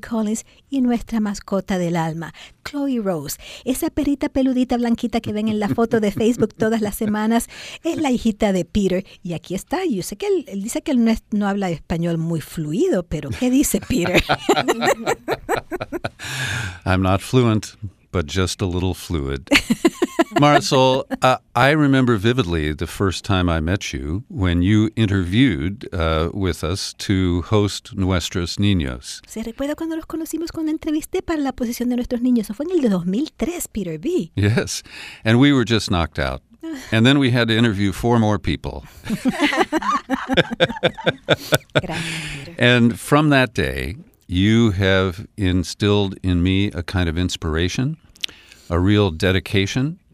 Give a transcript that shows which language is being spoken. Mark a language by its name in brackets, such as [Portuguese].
[Spanish] Collins, y nuestra mascota del alma, Chloe Rose. Esa perrita peludita blanquita que ven en la foto de Facebook todas las semanas es la hijita de Peter. Y aquí está. Yo sé que él dice que él no habla español muy fluido, pero ¿qué dice Peter? [English] I'm not fluent, but just a little fluid. Marisol, I remember vividly the first time I met you when you interviewed with us to host Nuestros Niños. [Spanish] ¿Se recuerda cuando los conocimos cuando entrevisté para la posición de Nuestros Niños? Fue en el 2003, Peter B. [English] Yes, and we were just knocked out. And then we had to interview four more people. And from that day, you have instilled in me a kind of inspiration, a real dedication.